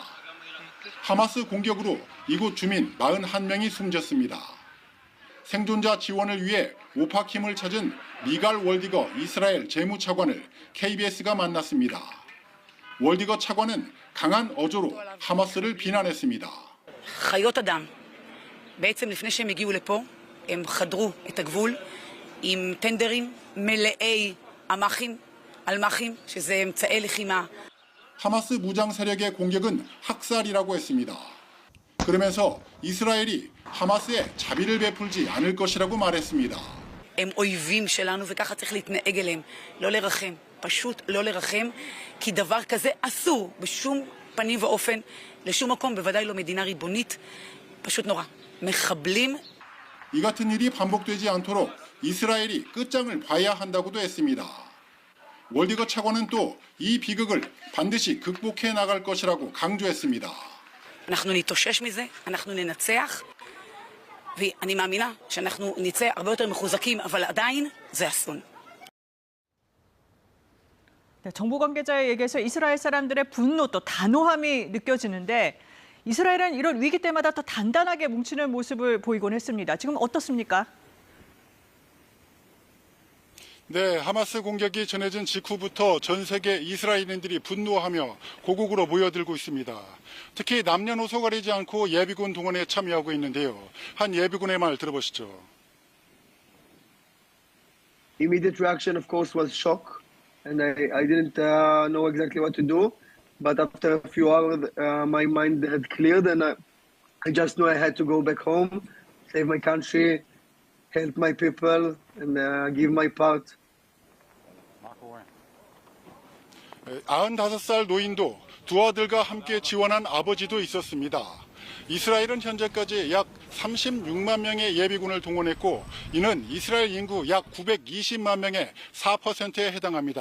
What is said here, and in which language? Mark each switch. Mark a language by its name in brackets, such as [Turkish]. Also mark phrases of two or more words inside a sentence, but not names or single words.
[Korean] 하마스 공격으로 이곳 주민 41명이 숨졌습니다. 생존자 지원을 위해 오파킴을 찾은 미갈 월디거 이스라엘 재무차관을 KBS가 만났습니다. 월디거 차관은 강한 어조로 하마스를 비난했습니다. [Hebrew] חיות אדם. בעצם לפני שהם הגיעו לפה, הם חדרו את הגבול עם טנדרים מלאי אלמ"חים, שזה אמצעי לחימה. [Korean] 하마스 무장 세력의 공격은 학살이라고 했습니다. 그러면서 이스라엘이 하마스에 자비를 베풀지 않을 것이라고 말했습니다. [Hebrew] הם אויבים שלנו וככה צריך להתנהג אליהם, לא לרחם, פשוט לא לרחם, כי דבר כזה אסור בשום פנים ואופן, לשום מקום, בוודאי לא מדינה ריבונית, פשוט נורא. מחבלים. [Korean] 이 같은 일이 반복되지 않도록 이스라엘이 끝장을 봐야 한다고도 했습니다. 월디거 차관은 또 이 비극을 반드시 극복해 나갈 것이라고 강조했습니다. [Hebrew] אנחנו נתאושש מזה, אנחנו ננצח, ואני מאמינה שאנחנו נצא הרבה יותר מחוזקים, אבל עדיין זה אסון. [Korean] 네, 정부 관계자의 얘기에서 이스라엘 사람들의 분노 또 단호함이 느껴지는데 이스라엘은 이런 위기 때마다 더 단단하게 뭉치는 모습을 보이곤 했습니다. 지금 어떻습니까? 네, 하마스 공격이 전해진 직후부터 전 세계 이스라엘인들이 분노하며 고국으로 모여들고 있습니다. 특히 남녀노소 가리지 않고 예비군 동원에 참여하고 있는데요. 한 예비군의 말 들어보시죠. [English] immediate reaction, of course, was shock, and I didn't know exactly what to do. But after a few hours, my mind had cleared, and I just knew I had to go back home, save my country, help my people, and give my part. [Korean] 95살 노인도 두 아들과 함께 지원한 아버지도 있었습니다. 이스라엘은 현재까지 약 36만 명의 예비군을 동원했고 이는 이스라엘 인구 약 920만 명의 4%에 해당합니다.